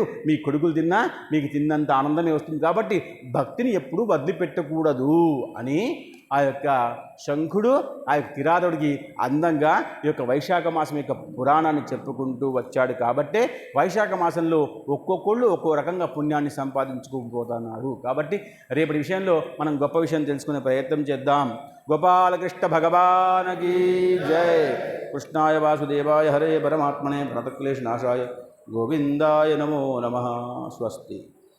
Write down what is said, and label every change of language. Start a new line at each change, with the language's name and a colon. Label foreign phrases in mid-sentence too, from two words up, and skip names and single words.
Telugu: మీ కొడుకులు తిన్నా మీకు తిన్నంత ఆనందమే వస్తుంది. కాబట్టి భక్తిని ఎప్పుడూ వదిలిపెట్టకూడదు అని ఆ యొక్క శంఖుడు ఆ యొక్క కిరాతుడికి అందంగా ఈ యొక్క వైశాఖ మాసం యొక్క పురాణాన్ని చెప్పుకుంటూ వచ్చాడు. కాబట్టే వైశాఖ మాసంలో ఒక్కొక్కళ్ళు ఒక్కో రకంగా పుణ్యాన్ని సంపాదించుకోపోతున్నారు. కాబట్టి రేపటి విషయంలో మనం గొప్ప విషయం తెలుసుకునే ప్రయత్నం చేద్దాం.
Hindi: गोपालकृष्ण भगवान की जय।
Sanskrit: कृष्णाय वासुदेवाय हरे परमात्मने प्रणतक्लेशनाशाय गोविंदाय नमो नमः। स्वस्ति।